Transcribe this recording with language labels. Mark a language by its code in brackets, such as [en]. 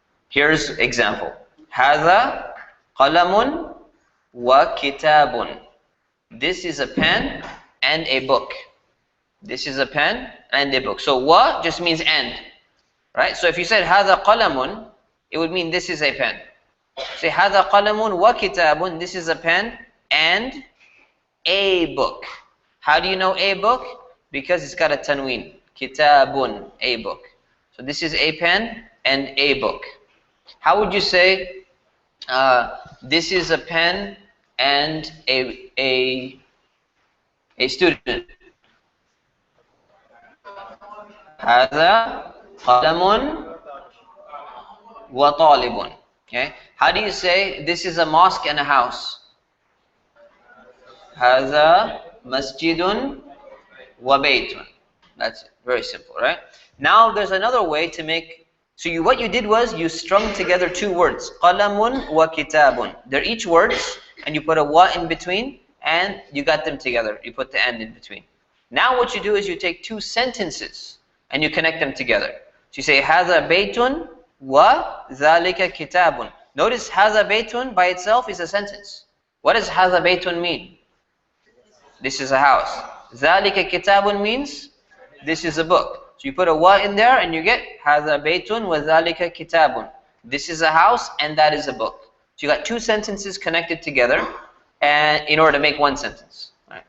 [en] Here's example. [ar] هذا قلم وكتاب. [en] This is a pen and a book. This is a pen and a book. So wa just means and. Right? So if you said [ar] هذا قلم, [en] it would mean this is a pen. [ar] Say هذا قلم وكتاب. [en] This is a pen and a book. How do you know a book? Because it's got a tanween. Kitabun, a book. So this is a pen and a book. How would you say this is a pen and a student? [ar] هذا قلم وطالب. Okay. [en] How do you say this is a mosque and a house? هذا مسجد وبيت. That's it. Very simple, right? Now there's another way to make. So what you did was you strung together 2 words. [ar] قلم وكتاب. [en] They're each words, and you put a wa in between, and you got them together. You put the and in between. Now what you do is you take 2 sentences and you connect them together. So you say [ar] هذا بيت وذلك كتاب. [en] Notice [ar] هذا بيت [en] by itself is a sentence. What does هذا بيت mean? This is a house. [ar] ذلك كتاب [en] means this is a book. So you put a wa in there and you get [ar] هذا بيت وذلك كتاب. [en] This is a house and that is a book. So you got 2 sentences connected together, and in order to make 1 sentence. Right.